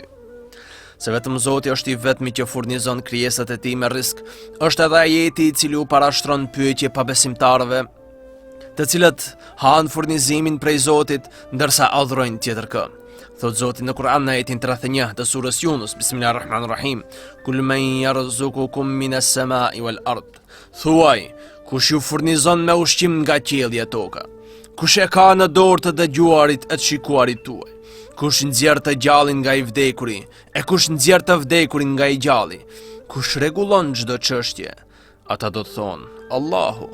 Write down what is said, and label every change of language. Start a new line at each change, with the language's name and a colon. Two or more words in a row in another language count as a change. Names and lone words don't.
Albanian: Se vetëm Zoti është i vetmi që furnizon krijesat e tij me risk, është edhe ajeti i cili u parashtron pyetje pabesimtarëve, të cilët han furnizimin prej Zotit ndërsa adhurojnë tjetër kë. Thot Zoti në Kur'an në ajetin 31 të surës Yunus, Bismillahirrahmanirrahim,
Arabic: قل من يرزقكم من السماء والأرض.
Albanian: Thuaj, kush ju furnizon me ushqim nga qielli e toka? Kush e ka në dorë të dëgjuarit e të shikuarit tuaj? Kush nxjerr të gjallin nga i vdekuri, e kush nxjerr të vdekurin nga i gjalli? Kush rregullon çdo çështje? Ata do të thonë, Allahu.